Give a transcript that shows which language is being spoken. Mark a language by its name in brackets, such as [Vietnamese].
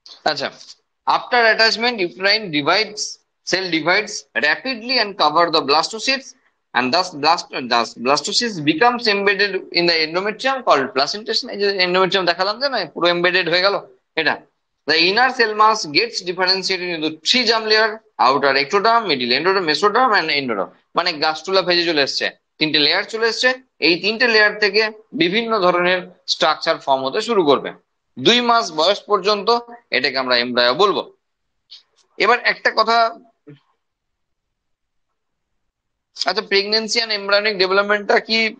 [English] আচ্ছা, after attachment uterine divides, cell divides rapidly and cover the blastocysts, and thus blastocyst becomes embedded in the endometrium called placentation. [Bangla] এই যে endometrium দেখালাম যে না পুরো embedded হয়ে গেল, এটা। [English] The inner cell mass gets differentiated into three germ layer: outer ectoderm, middle endoderm, mesoderm and endoderm. [Bangla] মানে গাস্টুলা ফেজে চলে এসছে, তিনটে লেয়ার চলে এসছে। এই তিনটে লেয়ার থেকে বিভিন্ন ধরনের স্ট্রাকচার ফর্ম হতে শুরু করবে। 2 মাস বয়স পর্যন্ত এটাকে আমরা এমব্রায়ো বলবো। এবার একটা কথা, আচ্ছা প্রেগনেন্সি এন্ড এমব্রায়োনিক ডেভেলপমেন্টটা কি